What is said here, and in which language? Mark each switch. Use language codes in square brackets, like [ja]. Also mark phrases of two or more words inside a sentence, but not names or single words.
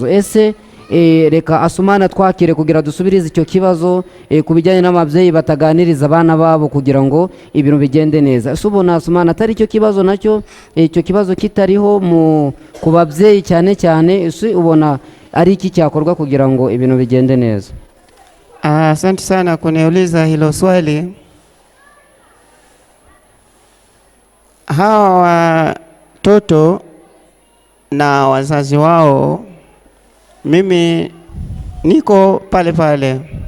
[rw] Ese reka Asumana twakire kugira dusubirize icyo kibazo ku bijyanye n'ababyeyi bataganiriza abana babo kugira ngo ibintu bigende neza. Ese ubona Asumana atari icyo kibazo nacyo, icyo kibazo kitariho ku babyeyi cyane cyane, ese ubona ari iki cyakorwa kugira ngo ibintu bigende neza? [sw] Asante sana kuniuliza hilo swali. Hawa watoto na wazazi wao, mimi niko pale pale.